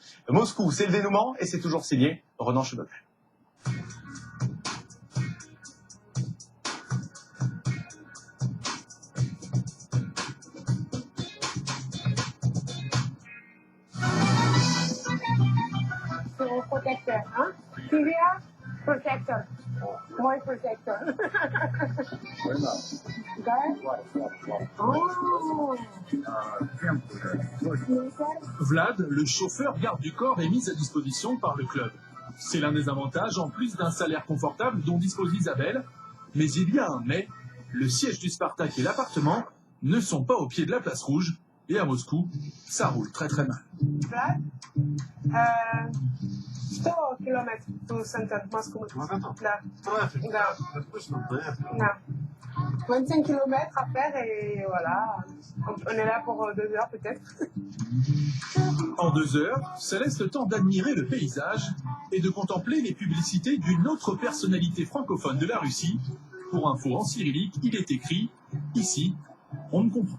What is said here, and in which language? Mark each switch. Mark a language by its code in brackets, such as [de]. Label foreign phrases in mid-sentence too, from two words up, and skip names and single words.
[fr] Moscou, c'est le dénouement et c'est toujours signé Ronan Chebel. [en] Protector, hein? Syria, protector. More protector. [fr] Vlad, le chauffeur garde du corps, est mis à disposition par le club. C'est l'un des avantages, en plus d'un salaire confortable dont dispose Isabelle. Mais il y a un mais, le siège du Spartak et l'appartement ne sont pas au pied de la place rouge. Et à Moscou, ça roule très très mal. [ru] Vlad, 100 километров до центра Москвы. Да. [fr] Да. 25 km à faire et voilà. On est là pour 2 heures peut-être. En 2 heures, ça laisse le temps d'admirer le paysage et de contempler les publicités d'une autre personnalité francophone de la Russie. Pour info en cyrillique, il est écrit « Ici, on ne comprend ».